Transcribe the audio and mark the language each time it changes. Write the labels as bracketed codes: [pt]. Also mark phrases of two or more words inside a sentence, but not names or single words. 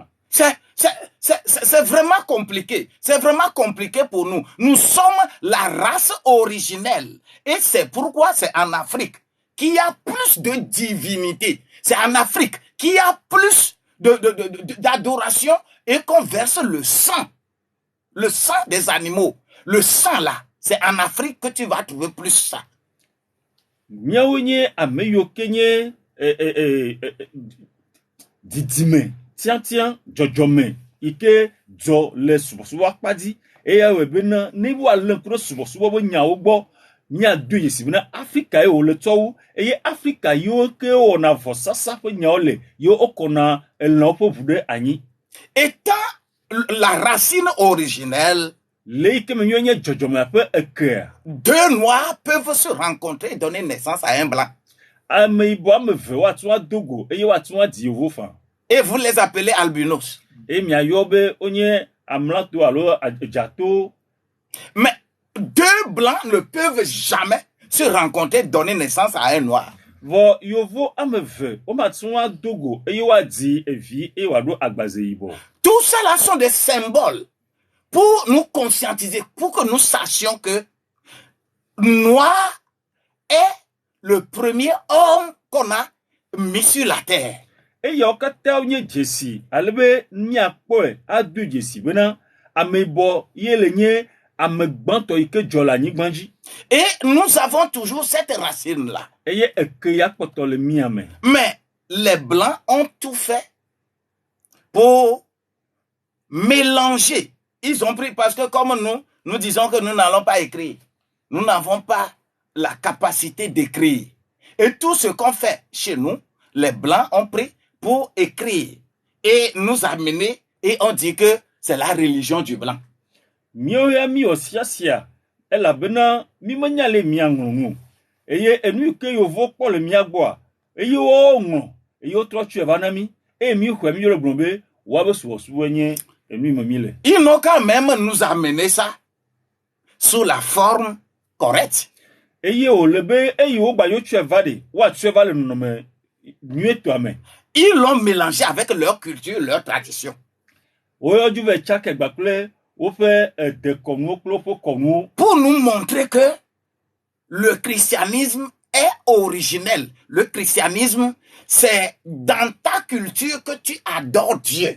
[fr] C'est vraiment compliqué. C'est vraiment compliqué pour nous. Nous sommes la race originelle. Et c'est pourquoi c'est en Afrique qu'il y a plus de divinité. C'est en Afrique qu'il y a plus d'adoration et qu'on verse le sang. Le sang des animaux. Le sang là, c'est en Afrique que tu vas trouver plus ça. [ee] Miawo nye ame yiwo ke nye didime tiatia dzɔdzɔme yi ke dzɔ le subɔsubɔ akpa dzi eya wɔ be ne woalé ŋku ɖe subɔsubɔ be nyawo gbɔ miado yesi be na Afrika ye wòle tsɔwu eye Afrika yiwo ke wɔna vɔsasa ƒe nyawo le yiwo wokɔna elãwo ƒe ʋu ɖe anyi. [fr] Étant la racine originelle, [ee] le yi ke me miawo nye dzɔdzɔmea ƒe ekea, [fr] deux noirs peuvent se rencontrer et donner naissance à un blanc. [ee] Ameyibɔ ame eve woato ado go eye woato adi yevo fa. [fr] Et vous les appelez albinos. [ee] Et miayɔ be wonye amlato alo dzato. [fr] Mais deux blancs ne peuvent jamais se rencontrer et donner naissance à un noir. [ee] Vɔ yovo ame eve womato ado go eye woadi evi eye woaɖo agbaze yibɔ. [fr] Tout cela sont des symboles pour nous conscientiser, pour que nous sachions que noir est le premier homme qu'on a mis sur la terre. [ee] Eyawo katã nye dzesi ale be miakpɔe ado dzesi bena ameyibɔ ye le nye ame gbãtɔ yi ke dzɔ le anyigba dzi. [fr] Et nous avons toujours cette racine là. [ee] Eye ekeya kpɔtɔ le mia me. [fr] Mais les blancs ont tout fait pour mélanger. Ils ont pris, parce que comme nous disons que nous n'allons pas écrire. Nous n'avons pas la capacité d'écrire. Et tout ce qu'on fait chez nous, les blancs ont pris pour écrire et nous amener, et on dit que c'est la religion du blanc. [ee] Miawo ya mi osiasia elabena mi menya le mia ŋlɔ nu eye enu ke yovo kpɔ le mia gbɔa eye wo ŋlɔ eye wotrɔ tsɔe va na mi eye mi xɔe mi yɔ le gblɔ be woabe subɔsubɔ nye enu me mi le. [fr] Ils n'ont quand même nous amener ça sous la forme correcte. [ee] Eye wòle be eye wo gba yo tsɔe va de woatsɔe va le nɔnɔme nyuietɔa me. [fr] Ils l'ont mélangé avec leur culture, leur tradition. Pour nous montrer que le christianisme est originel. Le christianisme, c'est dans ta culture que tu adores Dieu.